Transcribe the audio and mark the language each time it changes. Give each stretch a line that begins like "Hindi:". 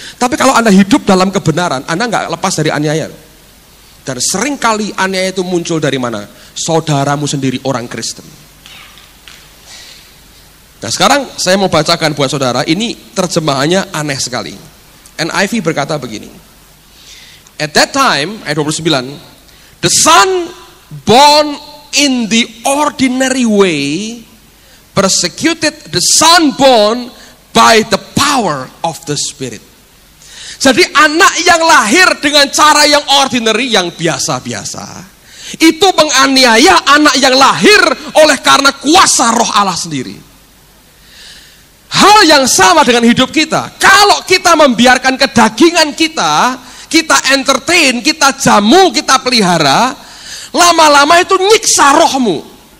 Indonesian: Tapi kalau Anda hidup dalam kebenaran, Anda nggak lepas dari aniaya. Dan seringkali aniaya itu muncul dari mana? Saudaramu sendiri, orang Kristen. Nah sekarang saya mau bacakan buat saudara, ini terjemahannya aneh sekali. NIV berkata begini.
English: At that time,
Indonesian: ayat 29,
English: the son born in the ordinary way persecuted the son born by the power of the Spirit.
Indonesian: Jadi anak yang lahir dengan cara yang ordinary, yang biasa-biasa, itu menganiaya anak yang lahir oleh karena kuasa roh Allah sendiri. Hal yang sama dengan hidup kita. Kalau kita membiarkan kedagingan kita entertain, kita jamu, kita pelihara, lama-lama itu nyiksa rohmu.